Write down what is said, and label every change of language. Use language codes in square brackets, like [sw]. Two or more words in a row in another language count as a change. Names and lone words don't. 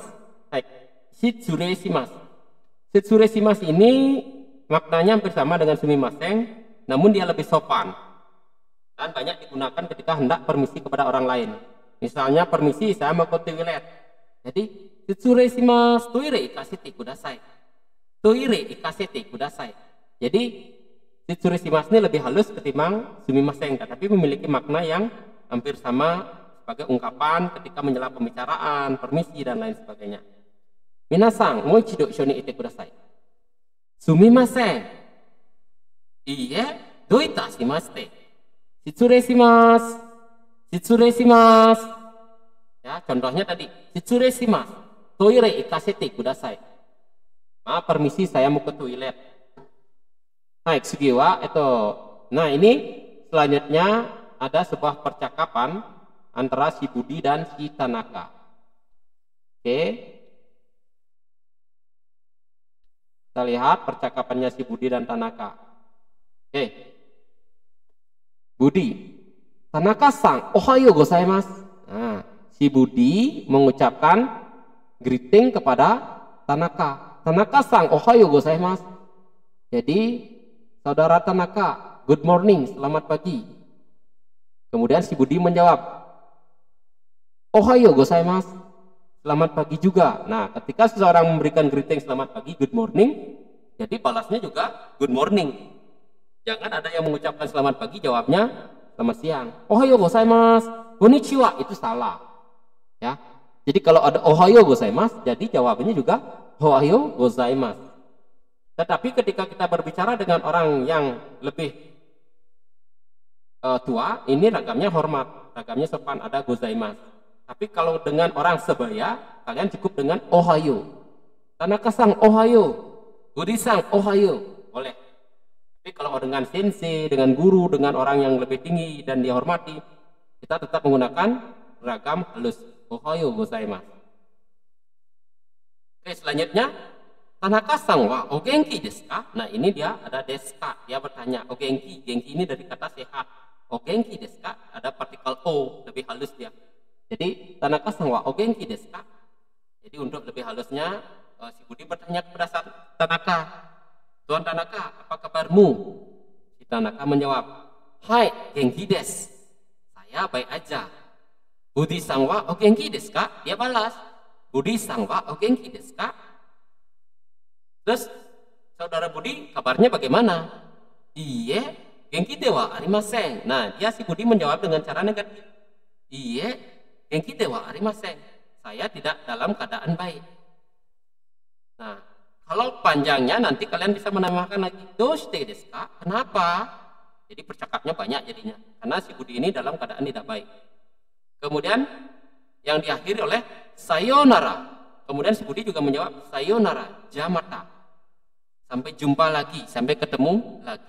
[ja] 失礼します. [id] Shitsureshimasu ini maknanya hampir sama dengan sumimasen, namun dia lebih sopan dan banyak digunakan ketika hendak permisi kepada orang lain. Misalnya, permisi, saya mau ke toilet. Jadi, shitsureshimasu, [ja] トイレ行かせてください. トイレ行かせてください. [id] Jadi, shitsureshimasu ini lebih halus ketimbang sumimasen, tapi memiliki makna yang hampir sama sebagai ungkapan ketika menyela pembicaraan, permisi, dan lain sebagainya. [ja] 皆さん、もう一度一緒に言ってください. すみません. いいえ、どういたしまして. 失礼します。失礼します. [id] Ya, contohnya tadi, shitsureshimasu. [ja] トイレ行かせてください. [id] Maaf, permisi, saya mau ke toilet. Nah, Tsugiwa itu. Nah, ini selanjutnya ada sebuah percakapan antara si Budi dan si Tanaka. Oke. Kita lihat percakapannya si Budi dan Tanaka. Oke. Budi. [ja] 田中さん、おはようございます. [id] Nah, si Budi mengucapkan greeting kepada Tanaka. [ja] 田中さん、おはようございます. [id] Jadi, saudara Tanaka, [en] good morning, [id] selamat pagi. Kemudian si Budi menjawab, [ja] おはようございます, [id] selamat pagi juga. Nah, ketika seseorang memberikan greeting selamat pagi, [en] good morning, [id] jadi balasnya juga [en] good morning. [id] Jangan ada yang mengucapkan selamat pagi, jawabnya selamat siang. [ja] おはようございます、こんにちは, [id] itu salah. Ya. Jadi kalau ada [ja] おはようございます, [id] jadi jawabannya juga [ja] おはようございます. [id] Tetapi ketika kita berbicara dengan orang yang lebih tua, ini ragamnya hormat, ragamnya sopan, ada gozaimasu. Tapi kalau dengan orang sebaya, kalian cukup dengan ohayo. [ja] 田中さんおはよう、ブディさんおはよう, [id] boleh. Tapi kalau dengan sensei, dengan guru, dengan orang yang lebih tinggi dan dihormati, kita tetap menggunakan ragam halus, [ja] おはようございます. [id] Oke, selanjutnya [ja] 田中さんはお元気ですか? [id] Nah, ini dia ada [ja] ですか. [id] Dia bertanya, [ja] お元気. [id] Genki ini dari kata sehat. [ja] お元気ですか? [id] Ada partikel o, lebih halus dia. Jadi, [ja] 田中さんはお元気ですか? [id] Jadi, untuk lebih halusnya, si Budi bertanya kepada Tanaka, Tuan Tanaka, apa kabarmu? Si Tanaka menjawab, Hai, [ja] 元気です. [id] Saya baik aja. [ja] ブディさんはお元気ですか? [id] Dia balas, [ja] ブディさんはお元気ですか? [id] Terus saudara Budi kabarnya bagaimana? [ja] いいえ、元気ではありません. [id] Nah, dia si Budi menjawab dengan cara negatif. [ja] いいえ、元気ではありません. [id] Saya tidak dalam keadaan baik. Nah, kalau panjangnya nanti kalian bisa menambahkan lagi [ja] どうしてですか? [id] Kenapa? Jadi percakapnya banyak jadinya. Karena si Budi ini dalam keadaan tidak baik. Kemudian yang diakhiri oleh sayonara. Kemudian si Budi juga menjawab [ja] さようなら、じゃまた. [id] Sampai jumpa lagi, sampai ketemu lagi.